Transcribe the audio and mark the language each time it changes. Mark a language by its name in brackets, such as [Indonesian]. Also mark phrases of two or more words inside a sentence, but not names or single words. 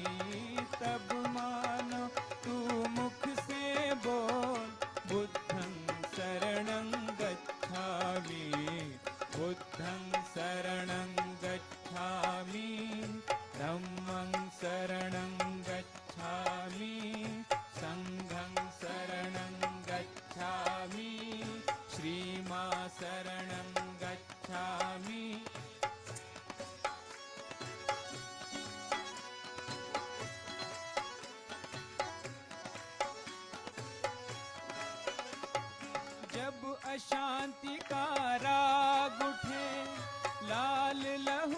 [Hindi] तब मानो तू मुख से बोल [Pali] बुद्धं शरणं गच्छामि, बुद्धं शरणं गच्छामि, धम्मं शरणं गच्छामि, संघं शरणं गच्छामि, श्रीमा शरणं गच्छामि। [Hindi] जब अशांति का राग उठे, लाल लहू